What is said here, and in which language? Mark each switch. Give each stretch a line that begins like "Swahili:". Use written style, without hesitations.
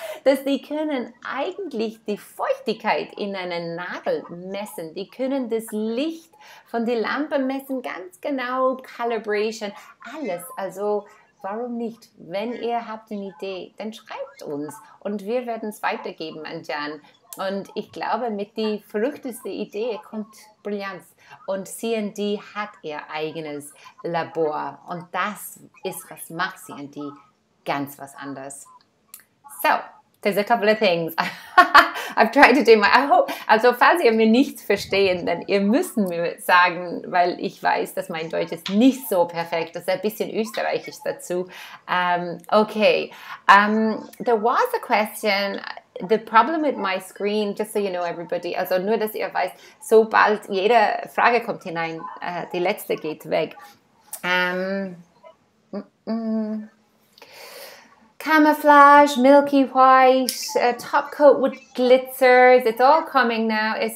German: dass die können eigentlich die Feuchtigkeit in einen Nagel messen, die können das Licht von der Lampe messen, ganz genau, Calibration, alles, also warum nicht? Wenn ihr habt eine Idee, dann schreibt uns und wir werden es weitergeben an Jan. Und ich glaube, mit die verrückteste Idee kommt Brillanz. Und CND hat ihr eigenes Labor. Und das ist, was macht CND ganz was anderes.
English: So, there's a couple of things. I've tried to do I hope,
German: also falls ihr mir nichts verstehen, dann ihr müsst mir sagen, weil ich weiß, dass mein Deutsch ist nicht so perfekt, das ist ein bisschen österreichisch dazu.
English: Okay, there was a question. The problem with my screen, just so you know everybody,
German: also nur, dass ihr weißt, sobald jede Frage kommt hinein, die letzte geht weg.
English: Camouflage, milky white, top coat with glitzers, it's all coming now.